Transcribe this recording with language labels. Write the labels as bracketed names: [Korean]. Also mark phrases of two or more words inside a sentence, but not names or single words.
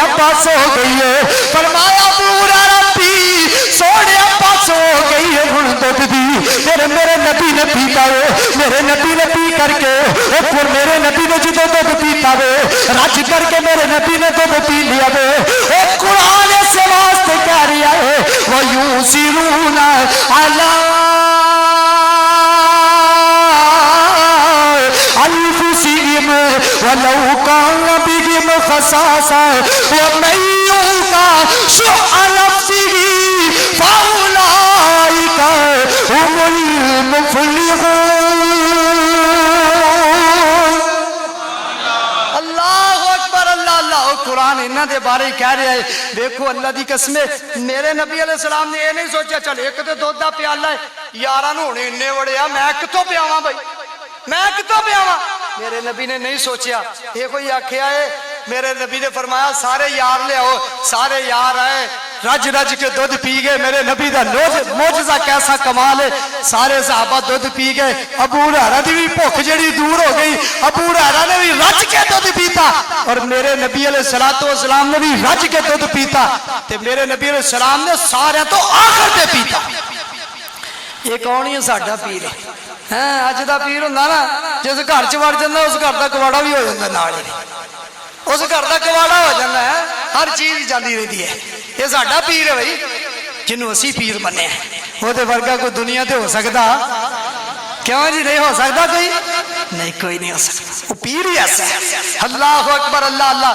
[Punjabi] بس ہو گئی ہے فرمایا ابو ہریرہ پی سونے بس ہو گئی ہے ہن دودھ دی میرے نبی نے پیتا ہے میرے نبی نے پی کر کے اور میرے نبی نے جدو دودھ پیتا ہے رج کر کے میرے نبی نے دودھ پی لیا ہے اور قرآن سے واسطے کہہ رہا ہے [Arabic] وَيُوسِرُونَ عَلَىٰ أَنفُسِهِمْ ولو کان بہم خصاصہ ومن یوق شح نفسہ فاولئک هم المفلحون۔ [Punjabi] قرآن انہاں دے بارے کہہ رہا ہے، دیکھو اللہ دی قسم میرے نبی [Arabic] علیہ السلام [Punjabi] نے یہ نہیں سوچا چل ایک تے دودھ دا پیالہ ہے یاراں نوں ہونے اننے وڑے آ میں کتوں پیاواں بھائی میں کتوں پیاواں۔ میرے نبی نے نہیں سوچیا، یہ کوئی آکھیا ہے میرے نبی نے فرمایا سارے یار لے آؤ، سارے یار آئے رج رج کے دودھ پی گئے۔ میرے نبی دا معجزہ کیسا کمال ہے، سارے صحابہ دودھ پی گئے، ابو ہریرہ دی بھی بھوک جڑی دور ہو گئی، ابو ہریرہ نے بھی رج کے دودھ پیتا اور میرے نبی [Arabic] علیہ السلام [Punjabi] نے بھی رج کے دودھ پیتا تے میرے نبی [Arabic] علیہ السلام [Punjabi] نے سارے تو آخر تے پیتا۔ یہ کون ہی ساڈا پیر ہے؟ اج دا پیر ہوندا نا جس گھر چ وڑ جاندا اس گھر دا کواڑا بھی ہو جاندا نال ہی، اس گھر دا کواڑا ہو جاتا ہے، ہر چیز جاتی رہتی ہے۔ یہ ساڈا پیر ہے بھائی جنوں اسی پیر بنے ہیں، وہ ورگا کوئی دنیا تے ہو سکتا؟ [Urdu] کیوں جی نہیں ہو سکتا؟ کوئی نہیں، کوئی نہیں ہو سکتا، وہ پیر ہی ایسا ہے۔ [Arabic] اللہ اکبر اللہ اللہ۔